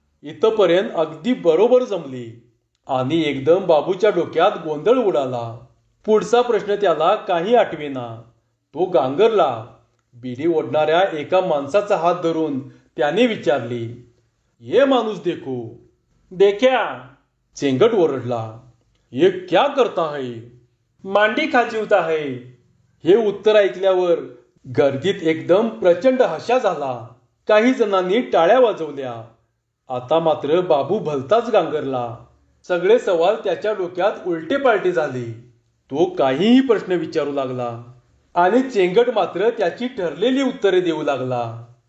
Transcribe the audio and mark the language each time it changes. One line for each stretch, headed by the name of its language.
Marathi: इथपर्यंत अगदी बरोबर जमली आणि एकदम बाबूच्या डोक्यात गोंधळ उडाला. पुढचा प्रश्न त्याला काही आठवेना. तो गांगरला. बिडी ओढणाऱ्या एका माणसाचा हात धरून त्याने विचारले,
Hindi: ये माणूस देखो. देखा.
Marathi: चेंगट ओरडला,
Hindi: ये क्या करता है? मांडी खाजीवता है.
Marathi: हे उत्तर ऐकल्यावर गर्दीत एकदम प्रचंड हशा झाला. काही जणांनी टाळ्या वाजवल्या. आता मात्र बाबू भलताच गांगरला. सगळे सवाल त्याच्या डोक्यात उलटे पालटे झाले. तो काहीही प्रश्न विचारू लागला आणि चेंगट मात्र त्याची ठरलेली उत्तरे देऊ लागला.